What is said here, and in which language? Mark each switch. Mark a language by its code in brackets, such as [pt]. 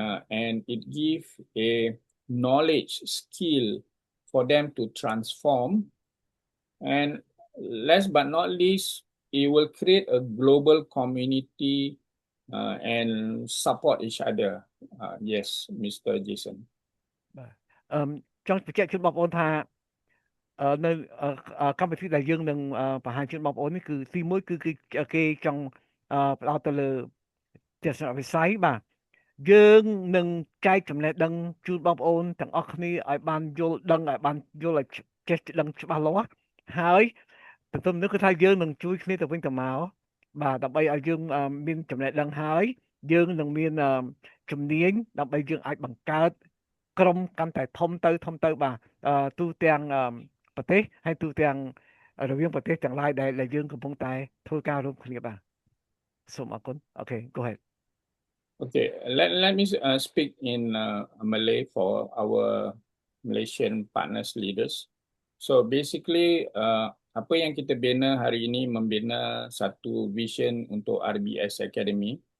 [en] and it gives a knowledge skill for them to transform, and last but not least, it will create a global community and support each other. Yes, Mr. Jason. [km] ចង់បញ្ជាក់ជូនបងប្អូនថានៅកម្មវិធីដែលយើងនឹងបង្ហាញជូនបងប្អូននេះគឺទីមួយគឺគេចង់ផ្ដោតទៅលើទស្សនវិស័យបាទយើងនឹងចែកចំណេះដឹងជូនបងប្អូនទាំងអស់គ្នាឲ្យបានយល់ដឹងឲ្យបានយល់ឲ្យចេះដឹងច្បាស់លាស់ហើយទន្ទឹមនោះគឺថាយើងនឹងជួយគ្នាទៅវិញទៅមកបាទដើម្បីឲ្យយើងមានចំណេះដឹងហើយយើងនឹងមាន ជំនាញដើម្បីយើងអាចបង្កើតក្រុមកាន់តែធំទៅបាទទូទាំងប្រទេសហើយទូទាំងរវាងប្រទេសទាំងឡាយដែលយើងកំពុងតែធ្វើការរួមគ្នាបាទសូមអរគុណ [en] Okay, go ahead. Okay, let me speak in Malay for our Malaysian partners leaders. So basically, [ms] apa yang kita bina hari ini membina satu vision untuk RBS Academy.